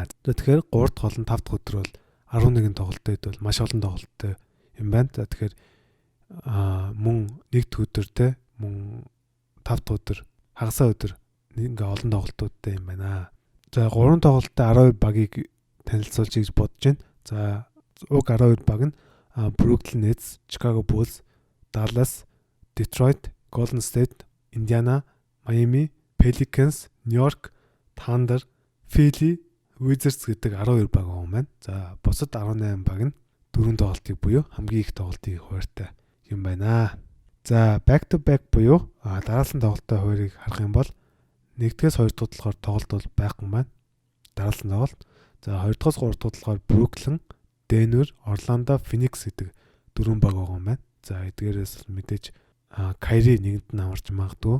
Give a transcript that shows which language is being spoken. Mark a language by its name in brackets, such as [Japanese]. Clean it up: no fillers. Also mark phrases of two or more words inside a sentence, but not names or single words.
[Mongolian] Тэгэхээр 3-р болон 5-р өдөр бол 11 тоглолтод бол маш олон тоглолттой юм байна. За тэгэхээр мөн 1-р өдөртэй мөн 5-р өдөр хагасаа өдөр ингээ олон тоглолтуудтай юм байна. За 3 тоглолттой 12 багийг танилцуулж гэж бодож байна. За уг 12 баг нь Brooklyn Nets, Chicago Bulls, Dallas, Detroit, Golden State, Indiana, Miami, Pelicans, New York, Thunder, Philly, Wizards гэдэг 12 баг байгаа юм байна. За бусад 18 баг нь 4 тоглолтыг буюу хамгийн их тоглолтыг хуваартай юм байна. За [English] back to back [Mongolian] буюу дараалсан тоглолтын хуваарийг харах юм бол 1-ээс 2 дахь болохоор тоглолт бол байхгүй маань. Дараалсан тоглолт. За 2-оос 3 дахь болохоор Brooklyn, Denver, Orlando, Phoenix гэдэг дөрвөн баг байгаа юм байна. За эдгээрээс мэдээж Kyrie нэгэнд нь амарч магадгүй.